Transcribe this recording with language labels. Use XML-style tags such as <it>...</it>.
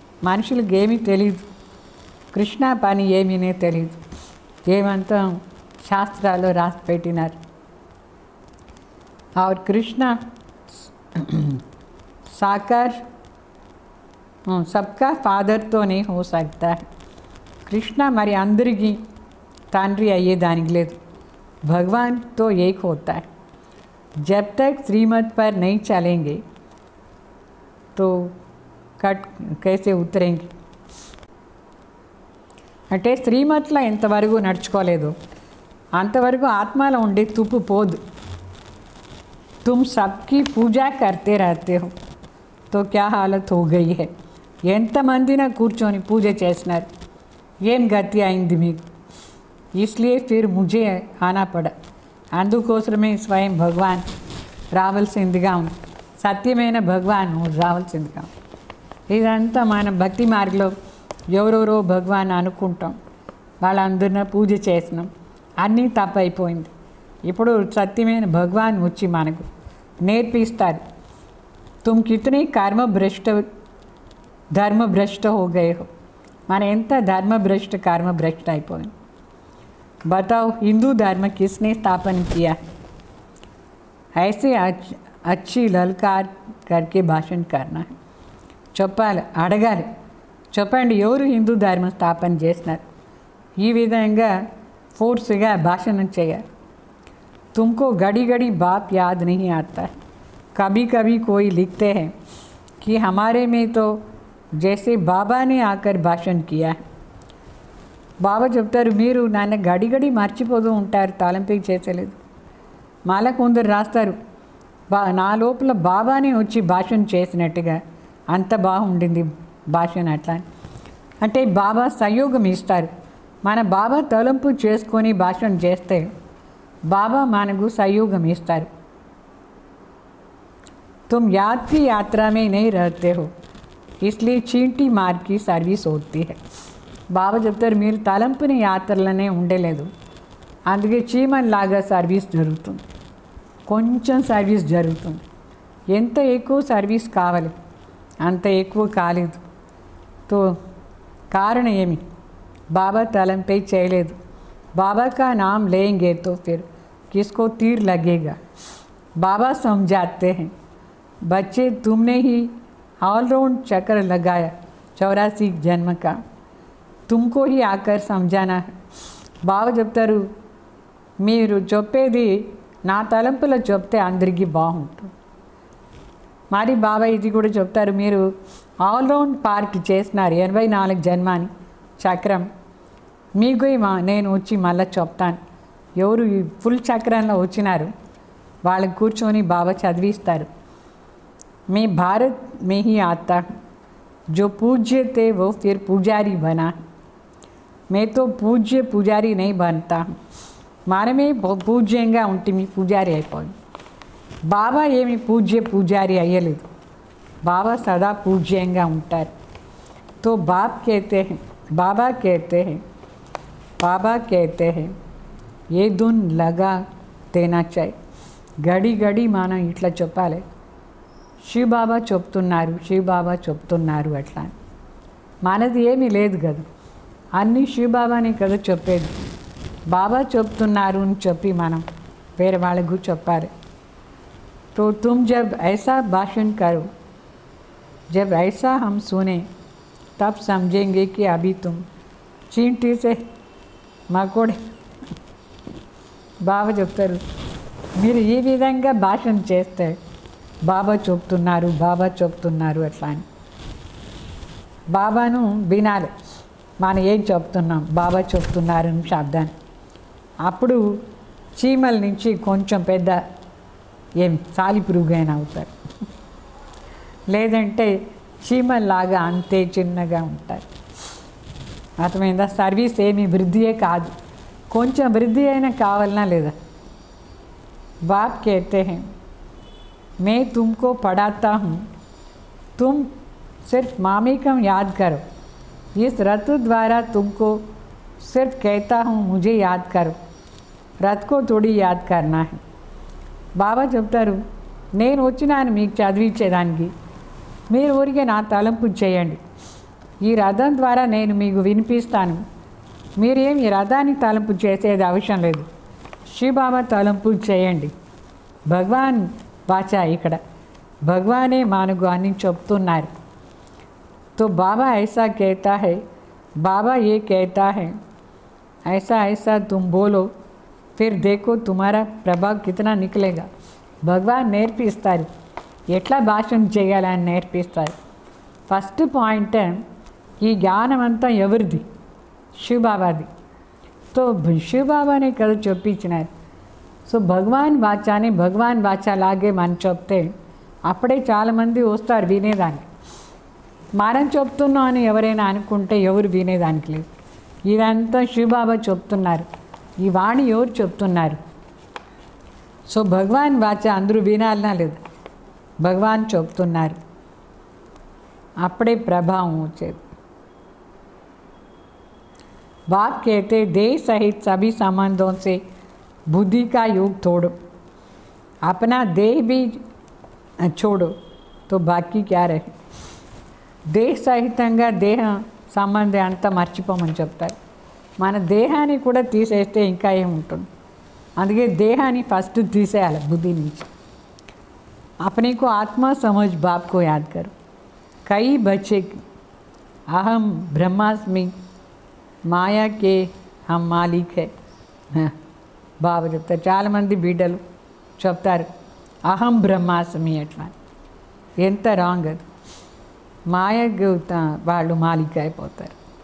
<te>మనుషులకు ఏమీ తెలియదు, కృష్ణ పని ఏమీనే తెలియదు, ఏమంతా శాస్త్రాల్లో రాసి పెట్టినారు.</te> <hi>और कृष्णा साकार सबका फादर तो नहीं हो सकता है.</hi> <te>कृष्ण మరి అందరికీ తండ్రి అయ్యేదానికి లేదు.</te> <hi>भगवान तो एक होता है. जब तक श्रीमत पर नहीं चलेंगे तो कट कैसे उतरेंगे.</hi> <te>అంటే శ్రీమత్లో ఎంతవరకు నడుచుకోలేదు అంతవరకు ఆత్మలో ఉండే తుప్పు పోదు.</te> <hi>तुम सबकी पूजा करते रहते हो तो क्या हालत हो गई है.</hi> <te>ఎంతమందిన కూర్చొని పూజ చేసినారు, ఏం గతి అయింది మీకు.</te> <hi>इसलिए फिर मुझे आना पड़ा.</hi> <te>అందుకోసమే స్వయం భగవాన్ రావాల్సిందిగా ఉంది. సత్యమైన భగవాన్ రావాల్సిందిగా ఉంది. ఇదంతా మన భక్తి మార్గంలో ఎవరెవరో భగవాన్ అనుకుంటాం, వాళ్ళందరినీ పూజ చేసినాం, అన్నీ తప్పైపోయింది. ఇప్పుడు సత్యమైన భగవాన్ వచ్చి మనకు నేర్పిస్తారు.</te> <hi>तुम कितने कर्म भ्रष्ट धर्म भ्रष्ट हो गए हो.</hi> <te>మన ఎంత ధర్మ భ్రష్ట కర్మ భ్రష్ట అయిపోయింది.</te> <hi>बताओ हिंदू धर्म किसने स्थापन किया. ऐसे अच्छी ललकार करके भाषण करना है.</hi> <te>చెప్పాలి, అడగాలి, చెప్పండి ఎవరు హిందూ ధర్మ స్థాపన చేసినారు. ఈ విధంగా ఫోర్స్గా భాషణం చేయాలి.</te> <hi>तुमको घड़ी घड़ी बाप याद नहीं आता. कभी कभी कोई लिखते हैं कि हमारे में तो जैसे बाबा ने आकर भाषण किया है.</hi> <te>బాబా చెప్తారు, మీరు నన్ను గడి గడి మర్చిపోతూ ఉంటారు, తలంపి చేసలేదు. మాల కొందరు రాస్తారు, నా లోపల బాబానే వచ్చి భాషణ చేసినట్టుగా అంత బాగుండింది భాషణ అట్లా. అంటే బాబా సహయోగం ఇస్తారు. మన బాబా తలంపు చేసుకొని భాషణ చేస్తే బాబా మనకు సహయోగం ఇస్తారు.</te> <hi>तुम याद की यात्रा में नहीं रहते हो इसलिए चींटी मार की सर्विस होती है.</hi> <te>బాబా చెప్తారు, మీరు తలంపుని యాత్రలనే ఉండలేదు, అందుకే చీమల్లాగా సర్వీస్ జరుగుతుంది, కొంచెం సర్వీస్ జరుగుతుంది. ఎంత ఎక్కువ సర్వీస్ కావాలి అంత ఎక్కువ కాలేదు. తో కారణం ఏమి, బాబా తలంపై చేయలేదు.</te> <hi>बाबा का नाम लेंगे तो फिर किसको तीर लगेगा. बाबा समझाते हैं, बच्चे तुमने ही ऑलराउंड चक्कर लगाया 84 जन्म का, तुमको ही आकर समझाना है.</hi> <te>బాబా చెప్తారు, మీరు చెప్పేది నా తలంపులో చెప్తే అందరికీ బాగుంటుంది. మరి బాబా ఇది కూడా చెప్తారు, మీరు ఆల్రౌండ్ పార్క్ చేసినారు 84 జన్మాని చక్రం, మీకు నేను వచ్చి మళ్ళీ చెప్తాను. ఎవరు ఈ ఫుల్ చక్రంలో వచ్చినారు వాళ్ళకి కూర్చొని బాబా చదివిస్తారు.</te> <hi>मैं भारत में ही आता हूँ, जो पूज्य थे वो फिर पुजारी बना. मैं तो पूज्य पुजारी नहीं बनता हूँ.</hi> <te>మనమే పూజ్యంగా ఉంటుంది, పూజారి అయిపోయింది. బాబా ఏమి పూజ్య పూజారి అయ్యలేదు, బాబా సదా పూజ్యంగా ఉంటారు.</te> <hi>तो बाप कहते हैं, बाबा कहते हैं, बाबा कहते हैं ये धुन लगा देना चाहिए.</hi> <te>గడి గడి మనం ఇట్లా చెప్పాలి. శివబాబా చెప్తున్నారు, శివబాబా చెప్తున్నారు అట్లా. మనది ఏమీ లేదు కదా, అన్నీ శివబాబానే కదా చెప్పేది. బాబా చెప్తున్నారు అని చెప్పి మనం వేరే వాళ్ళకు చెప్పాలి.</te> <hi>तो तुम जब ऐसा भाषण करो, जब ऐसा हम सुने तब समझेंगे कि अभी तुम चींटी से మకోడే.</hi> <te>బాబా చెప్తారు, మీరు ఈ విధంగా భాషణ చేస్తే బాబా చెప్తున్నారు, బాబా చెప్తున్నారు అట్లా అని బాబాను వినాలి. మనం ఏం చెప్తున్నాం, బాబా చెప్తున్నారు అని శబ్దాన్ని. అప్పుడు చీమల నుంచి కొంచెం పెద్ద ఏం సాలిపురుగైనా అవుతారు, లేదంటే చీమల్లాగా అంతే చిన్నగా ఉంటారు. అర్థమైందా? సర్వీస్ ఏమి వృద్ధియే కాదు, కొంచెం వృద్ధి అయినా కావాలన్నా లేదా.</te> <hi>బాప్ कहते हैं मैं तुमको पढ़ाता हूँ, तुम सिर्फ मामिकम याद करो. इस रथ द्वारा तुमको सिर्फ कहता हूँ मुझे याद करो, रथ को थोड़ी याद करना है.</hi> <te>బాబా చెప్తారు, నేను వచ్చినాను మీకు చదివించేదానికి, మీరు ఊరికే నా తలంపు చేయండి. ఈ రథం ద్వారా నేను మీకు వినిపిస్తాను, మీరేం ఈ రథాన్ని తలంపు చేసేది అవసరం లేదు, శివబాబా తలంపు చేయండి. భగవాన్ వాచ ఇక్కడ భగవానే మనకు అని చెప్తున్నారు.</te> <hi>तो बाबा ऐसा कहता है, बाबा ये कहता है, ऐसा ऐसा तुम बोलो, फिर देखो तुम्हारा प्रभाव कितना निकलेगा.</hi> <te>భగవాన్ నేర్పిస్తారు ఎట్లా భాషణ చేయాలని నేర్పిస్తారు. ఫస్ట్ పాయింట్, ఈ జ్ఞానం అంతా ఎవరిది? శివబాబాది. तो शिव బాబానే కదా చెప్పించినారు. సో భగవాన్ వాచాని భగవాన్ వాచా లాగే మనం చెప్తే అప్పుడే చాలామంది వస్తారు వినేదానికి. మనం చెప్తున్నాం అని ఎవరైనా అనుకుంటే ఎవరు వినేదానికి లేదు. ఇదంతా శివబాబా చెప్తున్నారు. ఈ వాణి ఎవరు చెప్తున్నారు? సో భగవాన్ వాచ అందరూ వినాలనా లేదు, భగవాన్ చెప్తున్నారు, అప్పుడే ప్రభావం వచ్చేది.</te> <hi>बाप कहते देह सहित सभी संबंधों से बुद्धि का योग तोड़ो, अपना देह भी छोड़ो तो बाकी क्या रहे.</hi> <te>దేహ సహితంగా దేహ సంబంధం అంతా మర్చిపోమని చెప్తారు. మన దేహాన్ని కూడా తీసేస్తే ఇంకా ఏముంటుంది. అందుకే దేహాన్ని ఫస్ట్ తీసేయాలి బుద్ధి నుంచి.</te> <hi>अपने को आत्मा समझ बाप को याद करो. कई बच्चे अहम ब्रह्मास्मि మాయా కే హమ్ మాలిక్ హై</hi> <te>బాబా చెప్తారు. చాలామంది బిడ్డలు చెప్తారు అహం బ్రహ్మాస్మి అట్లా. ఎంత రాంగ్ అది. మాయకు వాళ్ళు మాలిక్ అయిపోతారు.</te>